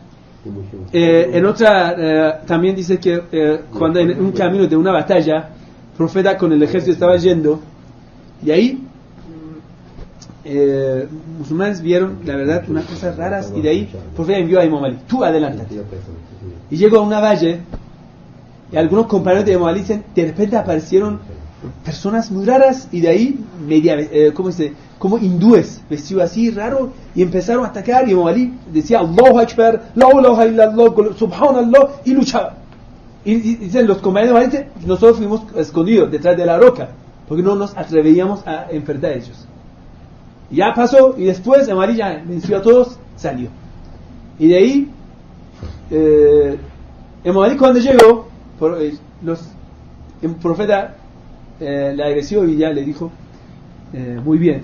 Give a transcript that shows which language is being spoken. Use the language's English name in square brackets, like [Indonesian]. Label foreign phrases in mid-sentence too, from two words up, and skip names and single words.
[Spanish] En otra, también dice que cuando en un camino de una batalla, el profeta con el ejército estaba yendo, y ahí musulmanes vieron, la verdad, unas cosas raras, y de ahí el profeta envió a Imam Ali, tú adelántate. Y llegó a una valle, y algunos compañeros de Imam Ali dicen, de repente aparecieron personas muy raras, y de ahí, como hindúes, vestido así raro, y empezaron a atacar, y Imam Ali decía, [Arabic] الله أكبر، لا إله إلا الله، سبحان الله, [Spanish] y luchaba. Y dicen los compañeros de Imam Ali, dicen, nosotros fuimos escondidos detrás de la roca, porque no nos atrevíamos a enfrentar a ellos. Y ya pasó, y después Imam Ali ya venció a todos, salió. Y de ahí, Imam Ali cuando llegó, el profeta le agradeció y ya le dijo, muy bien.